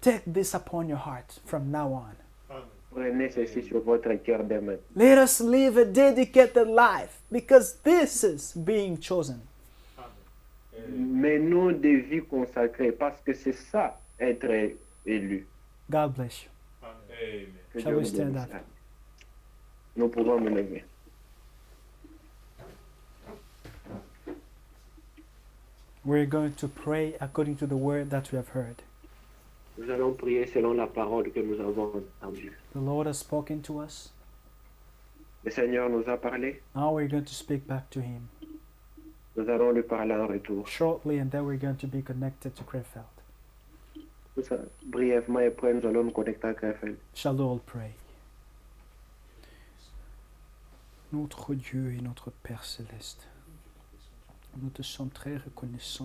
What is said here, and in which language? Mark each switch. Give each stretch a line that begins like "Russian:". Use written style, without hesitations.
English: take this upon your heart from now on. Amen.
French: prenez ceci sur votre cœur dès maintenant.
English: Let us live a dedicated life because this is being chosen. Amen.
French: Menons des vies consacrées parce que c'est ça, être élu.
English: God bless you. Amen.
French: Que
English: Shall
French: Dieu
English: we
French: nous
English: stand
French: bénisse.
English: up?
French: Nous pouvons nous lever.
English: We're going to pray according to the word that we have heard.
French: Nous allons prier selon la parole que nous avons entendue.
English: The Lord has spoken to us.
French: Le Seigneur nous a parlé.
English: Now we're going to speak back to Him
French: Nous allons lui parler en retour.
English: shortly, and then we're going to be connected to Krefeld.
French: Tout ça, brièvement, et après, nous allons nous connecter à Krefeld.
English: Shall we all pray?
French: Notre Dieu et notre Père céleste, nous te sommes très reconnaissants.